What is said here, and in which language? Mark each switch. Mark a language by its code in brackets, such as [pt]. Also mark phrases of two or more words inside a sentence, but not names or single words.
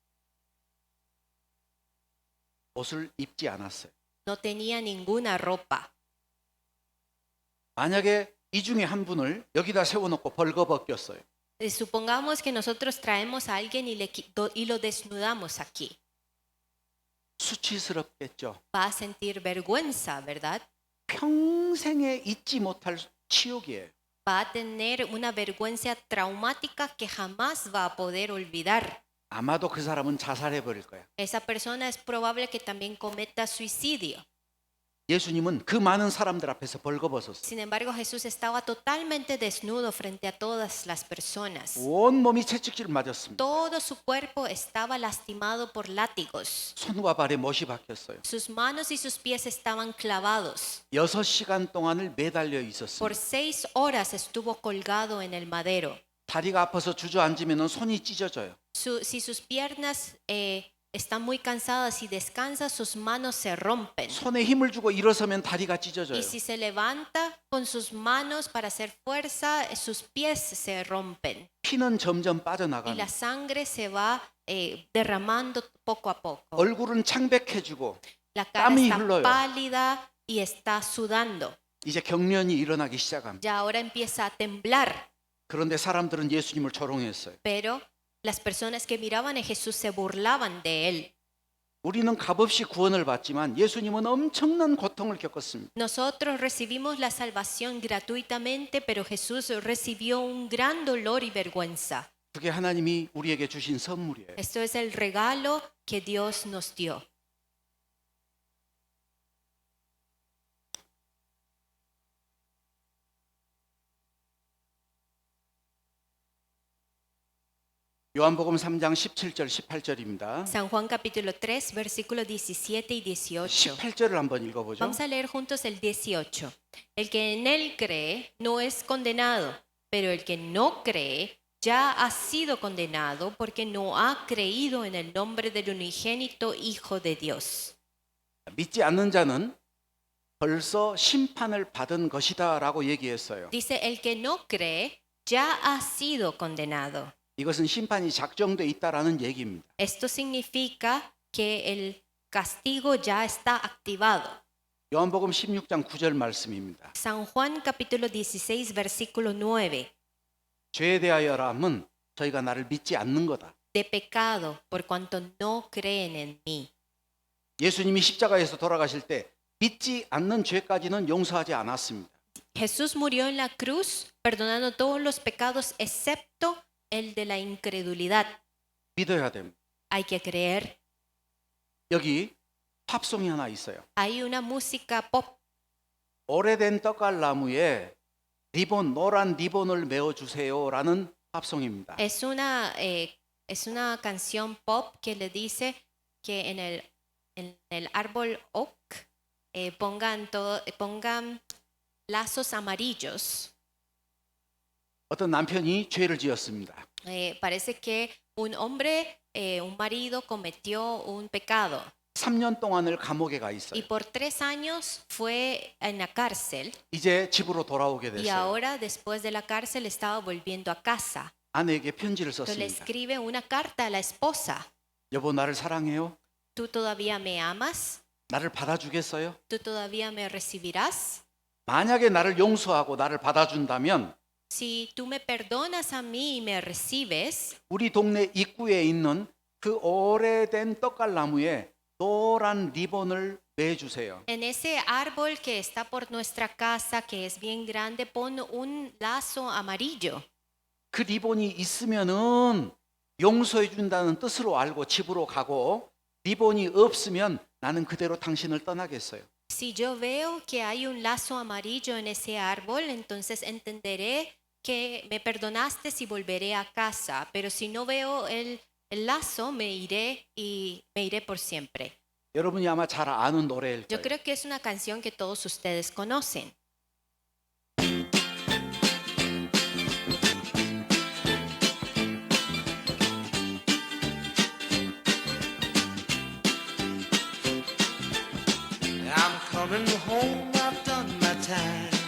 [ko] 옷을 입지 않았어요. [es] No tenía ninguna ropa. [ko] 만약에 이 중에 한 분을 여기다 세워놓고 벌거벗겼어요. [es] Supongamos que nosotros traemos a alguien y lo desnudamos aquí. [ko] 수치스럽겠죠. [es] Va a sentir vergüenza, ¿verdad? [ko] 평생에 잊지 못할 치욕이에요. [es] Va a tener una vergüenza traumática que jamás va a poder olvidar. [ko] 아마도 그 사람은 자살해 버릴 거야. [es] Esa persona es probable que también cometa suicidio. [ko] 예수님은 그 많은 사람들 앞에서 벌거벗었어요. [es] Sin embargo, Jesús estaba totalmente desnudo frente a todas las personas. [ko] 온 몸이 채찍질 맞았습니다. [es] Todo su cuerpo estaba lastimado por látigos. [ko] 손과 발에 못이 박혔어요. [es] Sus manos y sus pies estaban clavados. [ko] 6시간 동안을 매달려 있었습니다. [es] Por 6 horas estuvo colgado en el madero. [ko] 다리가 아파서 주저앉으면 손이 찢어져요. [es] Si sus piernas están muy cansadas y descansa, sus manos se rompen. [ko] 손에 힘을 주고 일어서면 다리가 찢어져요. [es] Y si se levanta con sus manos para hacer fuerza, sus pies se rompen. [ko] 피는 점점 [es] Y [ko] 빠져나가는. [es] la sangre se va derramando poco a poco. [ko] 얼굴은 창백해지고 [es] La cara [ko] 땀이 [es] está [ko] 흘러요. [es] pálida y está sudando. [ko] 이제 경련이 일어나기 시작합니다. [es] Ya ahora empieza a temblar. [ko] 그런데 사람들은 예수님을 조롱했어요. [es] Pero las personas que miraban a Jesús se burlaban de él. [ko] 우리는 값없이 구원을 받지만 예수님은 엄청난 고통을 겪었습니다. [es] Nosotros recibimos la salvación gratuitamente, pero Jesús recibió un gran dolor y vergüenza. [ko] 그게 하나님이 우리에게 주신 선물이에요. [es] Esto es el regalo que Dios nos dio. [ko] 요한복음 3장 17절 18절입니다. [es] San Juan capítulo 3, versículos 17 y 18. [ko] 18절을 한번 읽어보죠. [es] Vamos a leer juntos el 18. El que en él cree no es condenado, pero el que no cree ya ha sido condenado porque no ha creído en el nombre del unigénito Hijo de Dios. [ko] 믿지 않는 자는 벌써 심판을 받은 것이다라고 얘기했어요. [es] Dice, el que no cree ya ha sido condenado. [ko] 이것은 심판이 작정돼 있다라는 얘기입니다. [es] Esto significa que el castigo ya está activado. [ko] 요한복음 16장 9절 말씀입니다. [es] San Juan capítulo 16, versículo 9. [ko] 죄에 대하여라면 저희가 나를 믿지 않는 거다. [es] De pecado, por cuanto no creen en mí. [ko] 예수님이 십자가에서 돌아가실 때 믿지 않는 죄까지는 용서하지 않았습니다. [es] Jesús murió en la cruz perdonando todos los pecados excepto el de la incredulidad. [ko] 믿어야 됩니다. [es] Hay que creer. [ko] 여기 팝송이 하나 있어요. [es] Hay una música pop. [ko] 오래된 떡갈나무에 노란 리본을 메어주세요라는 팝송입니다. [es] Es una canción pop que le dice que en el árbol oak pongan lazos amarillos. [ko] 어떤 남편이 죄를 지었습니다. [es] Parece que un hombre, un marido cometió un pecado. [ko] 3년 동안을 감옥에 가 [es] y [ko] 있어요. [es] por 3 años fue en la cárcel [ko] 이제 집으로 돌아오게 [es] y [ko] 됐어요. [es] ahora después de la cárcel estaba volviendo a casa. [ko] 아내에게 편지를 [es] Entonces le [ko] 썼습니다. [es] escribe una carta a la esposa. [ko] 여보, 나를 사랑해요? [es] ¿Tú todavía me amas? [ko] 나를 받아주겠어요? [es] ¿Tú todavía me recibirás? [ko] 만약에 나를 용서하고 나를 받아준다면 [es] Si tú me perdonas a mí y me recibes, [ko] 우리 동네 입구에 있는 그 오래된 떡갈나무에 노란 리본을 매주세요. [es] en ese árbol que está por nuestra casa, que es bien grande, pon un lazo amarillo. [ko] 그 리본이 있으면은 용서해 준다는 뜻으로 알고 집으로 가고, 리본이 없으면 나는 그대로 당신을 떠나겠어요. [es] Si yo veo que hay un lazo amarillo en ese árbol, entonces entenderé que me perdonaste y volveré a casa. Pero si no veo el lazo, me iré y me iré por siempre. [ko] 여러분이 아마 잘 아는 노래일 [es] Yo [ko] 거예요. [es] creo que es una canción que todos ustedes conocen. [en] I'm coming home, I've done my time.